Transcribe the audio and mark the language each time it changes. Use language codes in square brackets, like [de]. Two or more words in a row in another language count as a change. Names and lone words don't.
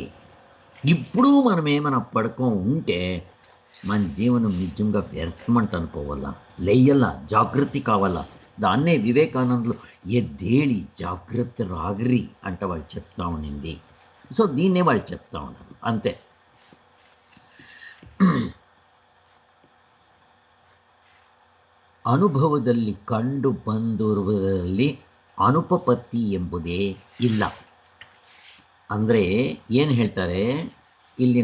[te] ఇప్పుడు మనం ఏమైనా పడుకో ఉంటే మన జీవనం నిజంగా వ్యర్థమంట అనుకోవాలా, లేయల్లా, జాగృతి కావాలా. దాన్నే వివేకానందులు ఎద్దేళి జాగ్రత్త రాగరి అంట వాళ్ళు చెప్తా ఉండింది. సో దీన్నే వాళ్ళు చెప్తా ఉన్నారు, అంతే. [kn] ಅನುಭವದಲ್ಲಿ ಕಂಡು ಬಂದಿರುವುದರಲ್ಲಿ ಅನುಪಪತ್ತಿ ಎಂಬುದೇ ಇಲ್ಲ. ಅಂದರೆ ಏನು ಹೇಳ್ತಾರೆ ಇಲ್ಲಿ?